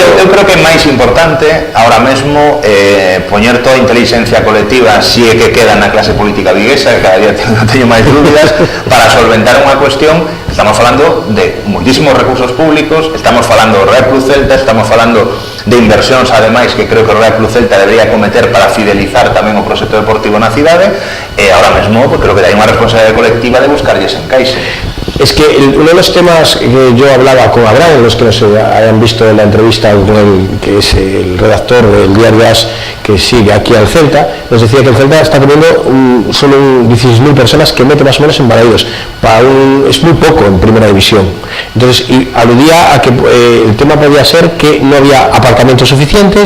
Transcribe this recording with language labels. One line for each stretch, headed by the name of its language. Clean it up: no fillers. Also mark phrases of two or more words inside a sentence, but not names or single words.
Galician: Eu creo que é máis importante ahora mesmo poñer toda a inteligencia colectiva, si é que queda na clase política viguesa, que cada día teño máis dúbidas, para solventar unha cuestión. Estamos falando de muchísimos recursos públicos, estamos falando do Real Cruz Celta, estamos falando de inversións ademais que creo que o Real Cruz Celta debería cometer para fidelizar tamén o proxecto deportivo na cidade, e ahora mesmo pues, creo que hai unha responsabilidade colectiva de buscarlles encaixe.
Spanish: Es que uno de los temas que yo hablaba con Abraham, los que no se hayan visto la entrevista con el, que es el redactor del diario AS que sigue aquí al Celta, nos decía que el Celta está poniendo solo 16.000 personas que mete más o menos en Balaídos. Es muy poco en primera división. Entonces, y aludía a que el tema podía ser que no había aparcamientos suficientes.